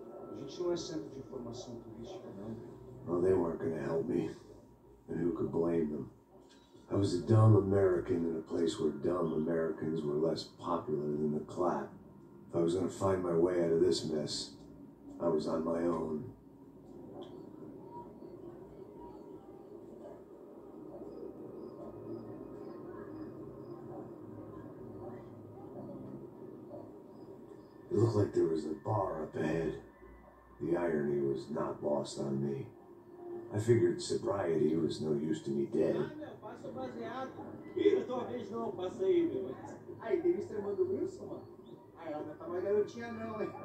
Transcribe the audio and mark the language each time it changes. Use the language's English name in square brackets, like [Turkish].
[Portuguese] A gente não é centro de informação turística, não. [English] Well, they weren't gonna help me. And who could blame them? I was a dumb American in a place where dumb Americans were less popular than the clap. If I was gonna find my way out of this mess, I was on my own. It looked like there was a bar up ahead. The irony was not lost on me. I figured sobriety was no use to me dead. [Portuguese] Passa baseado. Ih, talvez não, passa aí, meu. Aí, tem extremando Wilson, mano? Aí, ela não tá mais garotinha, não, hein?